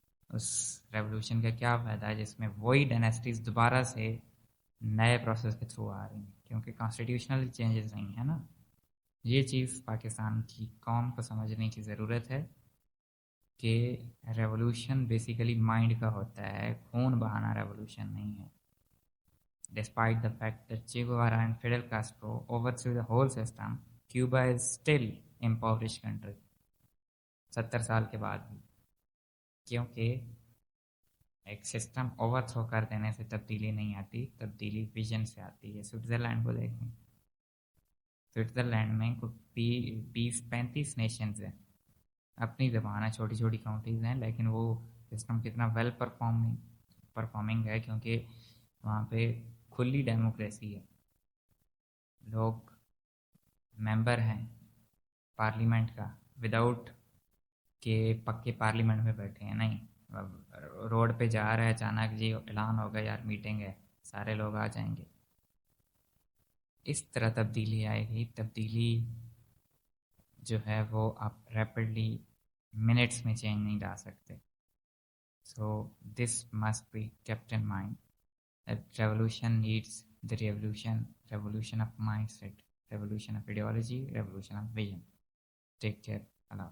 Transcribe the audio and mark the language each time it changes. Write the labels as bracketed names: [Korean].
[Urdu] اس revolution کا کیا فائدہ ہے جس میں وہی ڈائنیسٹیز دوبارہ سے نئے پروسیس کے تھرو آ رہی ہیں؟ کیونکہ کانسٹیٹیوشنل چینجز نہیں ہے نا. یہ چیز پاکستان کی قوم کو سمجھنے کی ضرورت ہے کہ ریولوشن بیسیکلی مائنڈ کا ہوتا ہے، خون بہانا ریولوشن نہیں ہے. [English] Despite the fact that Che Guevara and Fidel Castro overthrew the whole system, Cuba is still impoverished country 70 [Urdu] سال کے بعد بھی. کیونکہ ایک سسٹم اوور تھرو کر دینے سے تبدیلی نہیں آتی، تبدیلی ویژن سے آتی ہے. سوئٹزرلینڈ کو دیکھیں، سوئٹزرلینڈ میں کوئی 20-35 نیشنز ہیں، اپنی زبان ہے، چھوٹی چھوٹی کاؤنٹریز ہیں، لیکن وہ سسٹم کتنا ویل پرفارمنگ ہے کیونکہ وہاں پہ کھلی ڈیموکریسی ہے. لوگ ممبر ہیں پارلیمنٹ کا وداؤٹ کہ پکے پارلیمنٹ میں بیٹھے ہیں، نہیں. روڈ پہ جا رہا ہے، اچانک جی اعلان ہوگا یار میٹنگ ہے، سارے لوگ آ جائیں گے. اس طرح تبدیلی آئے گی. تبدیلی جو ہے وہ آپ ریپڈلی منٹس میں چینج نہیں لا سکتے. [English] So this must be kept in mind that revolution needs the revolution of mindset, revolution of ideology, revolution of vision. Take care. Allah.